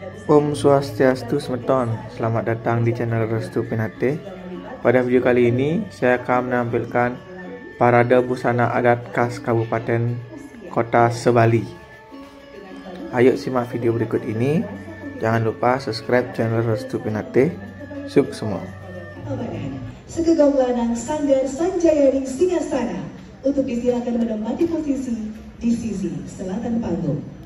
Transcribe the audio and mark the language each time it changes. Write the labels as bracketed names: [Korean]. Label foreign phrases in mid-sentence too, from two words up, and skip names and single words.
[Balinese] Om Swastiastu Semeton, [Indonesian] selamat datang di channel Restu Pinate. Pada video kali ini, saya akan menampilkan parade busana adat khas Kabupaten Kota Sebali. Ayo simak video berikut ini. Jangan lupa [English] subscribe channel [Indonesian] Restu Pinate. Suk semua. Segegam lanang Sanggar Sanjayani Singasana untuk disilakan menempati posisi di sisi selatan panggung.